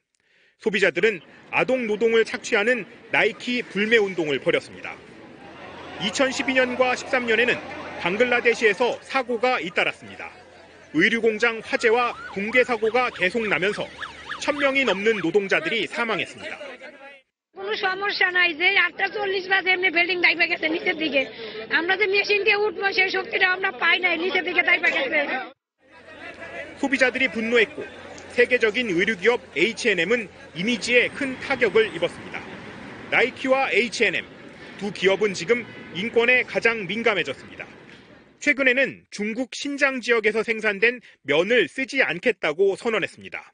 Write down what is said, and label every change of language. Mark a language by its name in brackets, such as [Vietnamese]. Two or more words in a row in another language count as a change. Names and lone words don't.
[Korean] 소비자들은 아동 노동을 착취하는 나이키 불매 운동을 벌였습니다. 2012년과 13년에는 방글라데시에서 사고가 잇따랐습니다. 의류공장 화재와 붕괴 사고가 계속 나면서 1000명이 넘는 노동자들이 사망했습니다. [Bangla] কোনো সমস্যা নাই যে 8:40 বাজে এমনি বিল্ডিং দাইবা গেছে নিচের দিকে আমরা যে মেশিন দিয়ে উঠবো সেই শক্তিটা আমরা পাই নাই নিচের দিকে দাইবা গেছে. [Korean] 소비자들이 분노했고 세계적인 의류기업 H&M은 이미지에 큰 타격을 입었습니다. 나이키와 H&M 두 기업은 지금 인권에 가장 민감해졌습니다. 최근에는 중국 신장 지역에서 생산된 면을 쓰지 않겠다고 선언했습니다.